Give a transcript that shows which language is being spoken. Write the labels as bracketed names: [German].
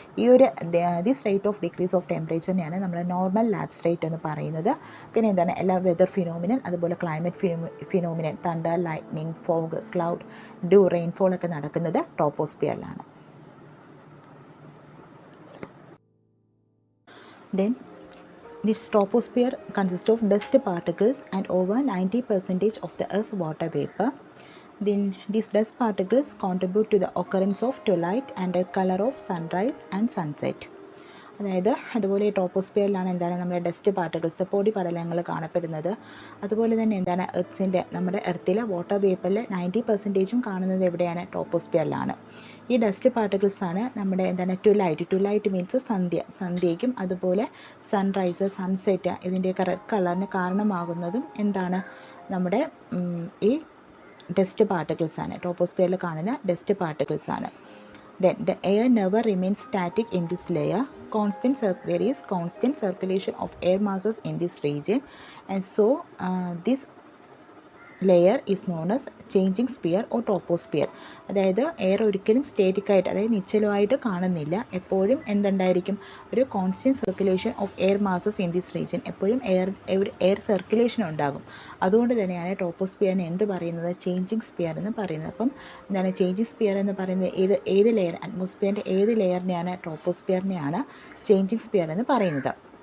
[Malayalam] ഈ ഒരു [English] this rate of decrease [Malayalam] of ടെമ്പറേച്ചറിനെയാണ് നമ്മൾ നോർമൽ ലാപ്സ് റേറ്റ് എന്ന് പറയുന്നത്. പിന്നെ എന്താണ്? എല്ലാ വെതർ ഫിനോമിനൻ, അതുപോലെ climate phenomenon, thunder, lightning, fog, cloud, due, rainfall ഒക്കെ നടക്കുന്നത് ട്രോപ്പോസ്ഫിയറിലാണ്. [English] Then this troposphere consists of dust particles and over 90% of the Earth's water vapor. Then these dust particles contribute to the occurrence of twilight and the color of sunrise and sunset. [Malayalam] അതായത് അതുപോലെ ട്രോപ്പോസ്ഫിയറിലാണ് എന്താണ്? നമ്മുടെ dust particles, പൊടി പടലങ്ങൾ കാണപ്പെടുന്നത്. അതുപോലെ തന്നെ എന്താണ്? നമ്മുടെ എർത്തിലെ വാട്ടർ വേപ്പറിൽ 90% കാണുന്നത് എവിടെയാണ്? ട്രോപ്പോസ്ഫിയറിലാണ്. ഈ ഡസ്റ്റ് പാർട്ടിക്കിൾസാണ് നമ്മുടെ എന്താണ്? ട്വിലൈറ്റ് മീൻസ് സന്ധ്യയ്ക്കും അതുപോലെ സൺറൈസ്, സൺസെറ്റ് ഇതിൻ്റെയൊക്കെ റെഡ് കളറിന് കാരണമാകുന്നതും എന്താണ്? നമ്മുടെ ഈ ഡസ്റ്റ് പാർട്ടിക്കിൾസാണ്. ട്രോപ്പോസ്ഫിയറിൽ കാണുന്ന dust പാർട്ടിക്കിൾസാണ്. [English] Then the air never remains static in this layer. There is constant circulation of air masses in this region, and so this layer is known as changing sphere or troposphere. [Malayalam] അതായത് air ഒരിക്കലും സ്റ്റേറ്റിക്കായിട്ട്, അതായത് നിശ്ചലമായിട്ട് കാണുന്നില്ല. [English] എപ്പോഴും എന്തുണ്ടായിരിക്കും, ഒരു constant circulation of air masses in this region. [Malayalam] എപ്പോഴും air circulation ഉണ്ടാകും. അതുകൊണ്ട് തന്നെയാണ് ടോപ്പോസ്ഫിയറിനെ എന്ത് പറയുന്നത്, ചേഞ്ചിങ് സ്പിയർ എന്ന് പറയുന്നത്. അപ്പം എന്താണ് ചേഞ്ചിങ് സ്പിയർ എന്ന് പറയുന്നത്, ഏത് ലെയർ, അറ്റ്മോസ്ഫിയറിൻ്റെ ഏത് ലെയറിനെയാണ്, ടോപ്പോസ്ഫിയറിനെയാണ് ചേഞ്ചിങ് സ്പിയർ എന്ന് പറയുന്നത്.